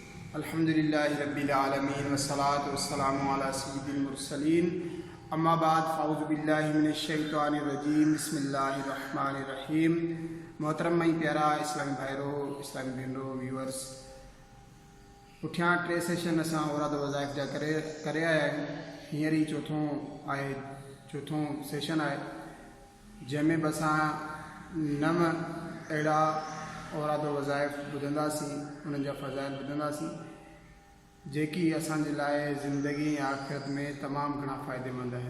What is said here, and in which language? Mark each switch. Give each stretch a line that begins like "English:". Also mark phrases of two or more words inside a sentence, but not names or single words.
Arabic: الحمد لله رب العالمين والصلاة والسلام على سيد المرسلين أما بعد فأعوذ بالله من الشيطان الرجيم بسم الله الرحمن الرحيم.
Sindhi: मोहतरम मई प्यारा इस्लामी भाइरो इस्लामी भेनरो व्यूअर्स, पुठियां 3 सेशन असां औराद वज़ाइफ़ जा करे आया आहियूं। हींअर ई चौथों सेशन आहे जंहिंमें बि असां 9 अहिड़ा औराद वज़ाइफ़ ॿुधंदासीं, उन्हनि जा फ़ज़ाइल ॿुधंदासीं जेकी असांजे लाइ ज़िंदगी ऐं आख़िरत में तमामु घणा फ़ाइदेमंद आहिनि।